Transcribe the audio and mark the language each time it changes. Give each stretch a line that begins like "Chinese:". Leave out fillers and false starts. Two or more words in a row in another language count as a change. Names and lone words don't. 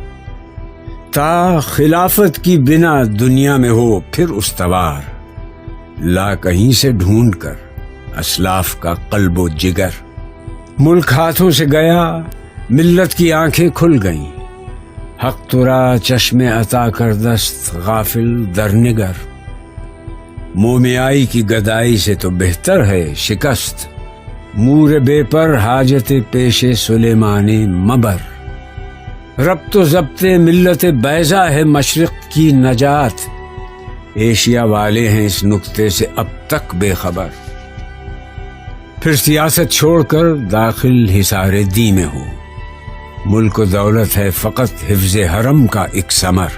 Urdu: تا خلافت کی بنا دنیا میں ہو پھر استوار، لا کہیں سے ڈھونڈ کر اسلاف کا قلب و جگر۔ ملک ہاتھوں سے گیا، ملت کی آنکھیں کھل گئیں،
Persian: حق ترا چشم عطا کر دست غافل در نگر۔
Urdu: مومیائی کی گدائی سے تو بہتر ہے شکست،
Persian: مور بے پر حاجت پیش سلیمان مبر۔
Urdu: ربط و ضبط ملت بیضا ہے مشرق کی نجات، ایشیا والے ہیں اس نکتے سے اب تک بے خبر۔ پھر سیاست چھوڑ کر داخل حصار دی میں ہو، ملک و دولت ہے فقط حفظ حرم کا ایک ثمر۔